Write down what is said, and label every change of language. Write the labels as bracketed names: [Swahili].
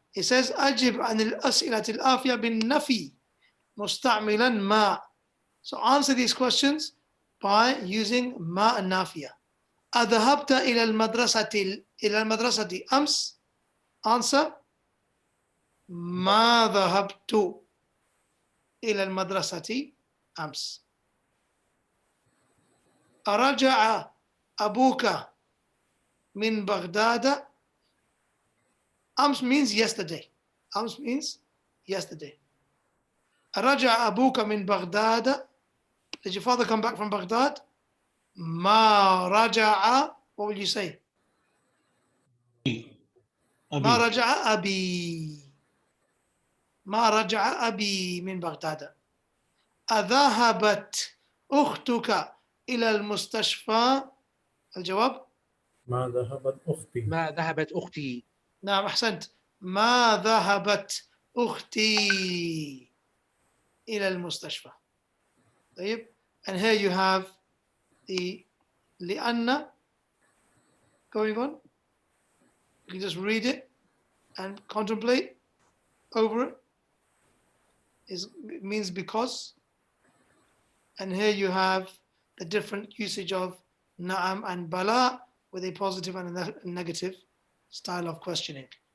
[English] It says [Arabic] أجب عن الأسئلة الآفية بالنفي مستعملا ما. [English] So answer these questions by using ما النافية. [Arabic] أذهبت إلى المدرسة أمس? Answer ما ذهبت إلى المدرسة أمس. أرجع أبوك من بغداد? [English] أمس means yesterday. أمس means yesterday. [Arabic] رجع أبوك من بغداد? [English] Did your father come back from Baghdad? [Arabic] ما رجع, [English] what will you say? [Arabic] ما رجع أبي. ما رجع أبي من بغداد. أذهبت أختك إلى المستشفى؟ الجواب ما ذهبت أختي. ما ذهبت أختي. نعم أحسنت. ما ذهبت أختي إلى المستشفى. طيب. [English] And here you have the لأن going on. You can just read it and contemplate over it. It means because. And here you have the different usage of na'am and bala with a positive and a negative style of questioning.